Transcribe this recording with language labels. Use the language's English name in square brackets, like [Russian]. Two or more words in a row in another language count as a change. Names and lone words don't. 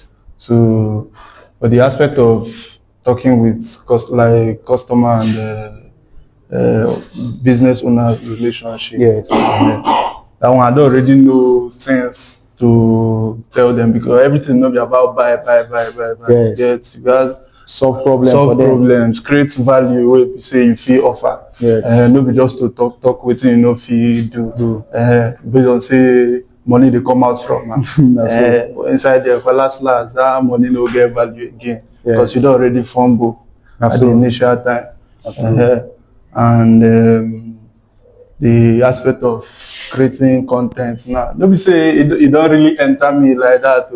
[Nigerian Pidgin] So, for the aspect of talking with customer and business owner relationship. Yes. That one I don't already know things to tell them because everything not be about buy. Yes. Yes, you guys Solve problems solve for them. problems, create value wey be say you fit offer. Yes. No be just to talk wetin you no fit do. Based on say money dey come out from am. But inside there for last that money no get value again because you don already fumble at the initial time. And the aspect of creating content now, no be say it don't really enter me like that.